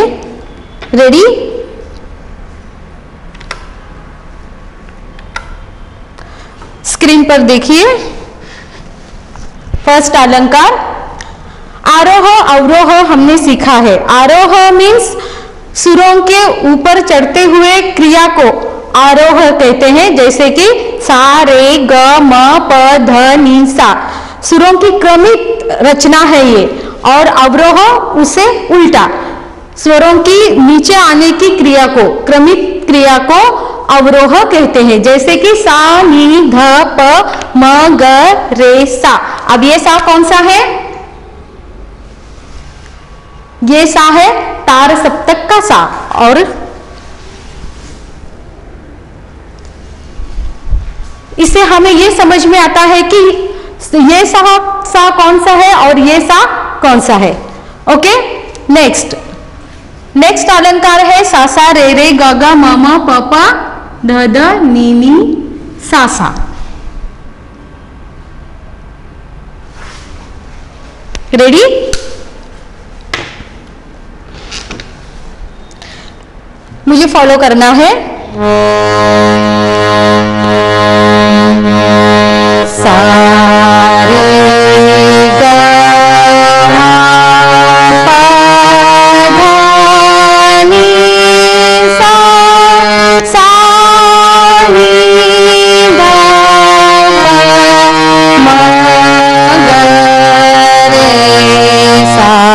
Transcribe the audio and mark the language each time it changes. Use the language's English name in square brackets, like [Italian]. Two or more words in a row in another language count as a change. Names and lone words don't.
[Hindi] रेडी? स्क्रीन पर देखिए। फर्स्ट अलंकार आरोह अवरोह हमने सीखा है। आरोह मीन्स सुरों के ऊपर चढ़ते हुए क्रिया को आरोह कहते हैं। जैसे कि सा रे ग म प ध नि सा, सुरों की क्रमित रचना है ये। और अवरोह उसे उल्टा, स्वरों की नीचे आने की क्रिया को, क्रमित क्रिया को अवरोह कहते हैं। जैसे कि सा नी ध प म ग रे सा। अब ये सा कौन सा है? ये सा है तार सप्तक का सा। और इससे हमें ये समझ में आता है कि ये सा कौन सा है और ये सा कौन सा है। [English] okay, next [Hindi] अलंकार है सा सा रे रे ग ग म म प प ध ध नि नि सा सा। रेडी? मुझे फॉलो करना है। सा रे ग प ध नि सा, सा नि ध म ग रे सा।